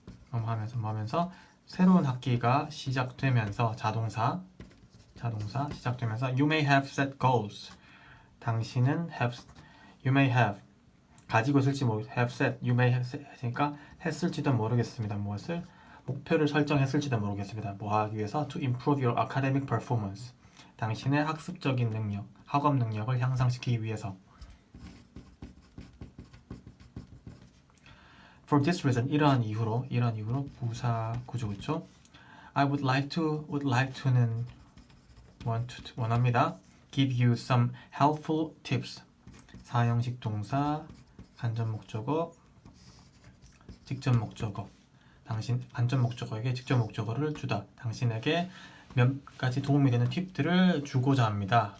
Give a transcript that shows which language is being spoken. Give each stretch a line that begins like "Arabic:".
Korean: 뭐뭐 하면서 새로운 학기가 시작되면서 자동사 시작되면서
English: You may have set goals.
Korean: 당신은
English: you may have
Korean: 가지고 있을지
English: have set, you may have set
Korean: 했으니까 했을지도 모르겠습니다. 무엇을? 목표를 설정했을지도 모르겠습니다. 뭐 하기 위해서?
English: To improve your academic performance.
Korean: 당신의 학습적인 능력, 학업 능력을 향상시키기 위해서.
English: For this reason,
Korean: 이러한 이유로 부사 구조죠.
English: I would like to는
Korean: 원합니다.
English: Give you some helpful tips.
Korean: 사형식 동사, 간접 목적어, 직접 목적어. 간접 목적어에게 직접 목적어를 주다. 당신에게 몇 가지 도움이 되는 팁들을 주고자 합니다.